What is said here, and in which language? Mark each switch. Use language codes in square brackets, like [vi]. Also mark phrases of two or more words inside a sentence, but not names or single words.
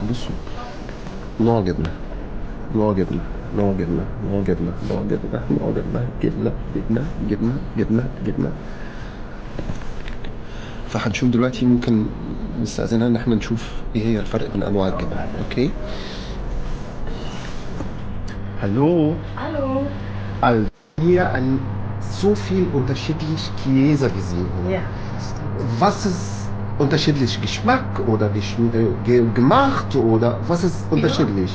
[ar] بصوا نوع جبنه، نوع جبنه، نوع جبنه، نوع جبنه، نوع جبنه، نوع جبنه، جبنه جبنه جبنه جبنه جبنه. فهنشوف دلوقتي، ممكن نستأذنها ان احنا نشوف ايه هي الفرق بين انواع الجبن. اوكي. [de] Hallo. Hallo. Also hier an so viel unterschiedlich Käse gesehen. Ja. Was ist unterschiedlich? Geschmack oder gemacht oder was ist unterschiedlich?